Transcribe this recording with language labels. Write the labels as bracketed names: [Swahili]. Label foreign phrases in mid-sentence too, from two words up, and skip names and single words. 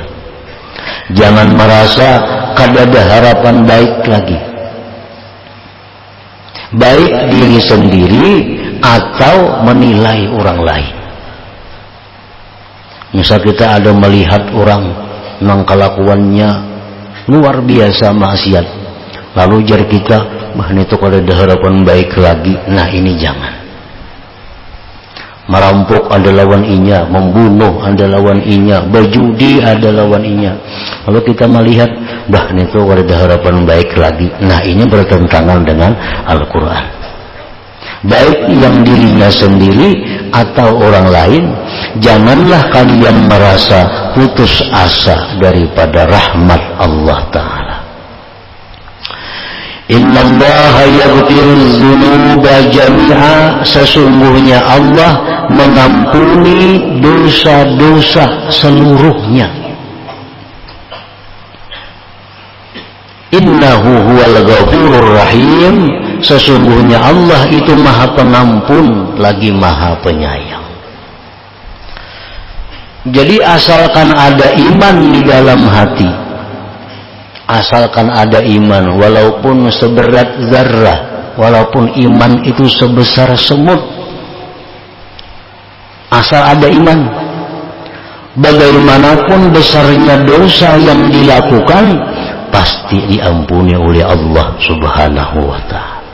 [Indonesian] Jangan merasa kada ada harapan baik lagi, baik diri sendiri atau menilai orang lain. Misal kita ada melihat orang yang kelakuannya luar biasa maksiat, lalu jar kita, bah itu kada ada harapan baik lagi. Nah ini jangan. [Banjar] Merampok ada lawan inya, membunuh ada lawan inya, berjudi ada lawan inya. [Indonesian] Lalu kita melihat, bah itu kada ada harapan baik lagi. Nah ini bertentangan dengan Al-Quran. Baik yang dirinya sendiri atau orang lain, janganlah kalian merasa putus asa daripada rahmat [Arabic] الله تعالى. إن الله يغفر الذنوب جميعا, [Indonesian] sesungguhnya Allah mengampuni dosa-dosa seluruhnya. [Arabic] إنه هو الغفور الرحيم, [Indonesian] sesungguhnya Allah itu maha pengampun lagi maha penyayang. Jadi asalkan ada iman di dalam hati, asalkan ada iman walaupun seberat zarrah, walaupun iman itu sebesar semut, asal ada iman, bagaimanapun besarnya dosa yang dilakukan pasti diampuni oleh [Arabic] الله سبحانه وتعالى.